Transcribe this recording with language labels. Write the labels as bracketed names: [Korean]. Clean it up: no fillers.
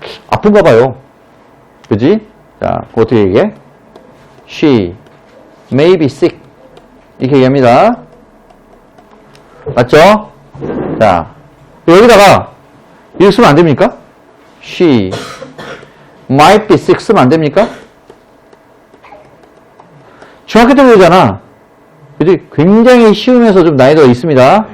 [Korean] 아픈가 봐요. 그지? 자, 어떻게 얘기해? [English] She may be sick. [Korean] 이렇게 얘기합니다. 맞죠? 자, 여기다가 이렇게 쓰면 안 됩니까? [English] She might be sick [Korean] 쓰면 안 됩니까? 중학교 때 배우잖아. 그지? 굉장히 쉬우면서 좀 난이도가 있습니다.